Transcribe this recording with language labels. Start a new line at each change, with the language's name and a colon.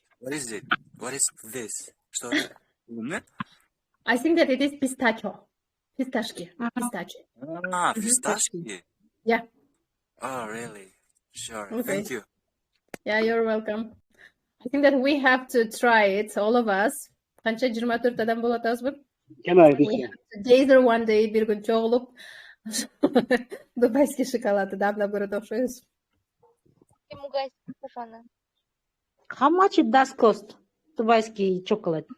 English: What is it? What is this?
Russian: Что это?
English: I think that it is pistachio. Pistachio. Pistachio. Ah, pistachio. Yeah. Oh, really? Sure. Okay. Thank you. Yeah, you're welcome. I think that we have to try it, all of us.
Kyrgyz: Qancha 24 адам болуп атабызбы?
English: We have to gather one day,
Kyrgyz: бир күн чогулуп дубайский шоколадты даплап көрөт окшойбуз.
English: How much it does cost Dubaiski chocolate?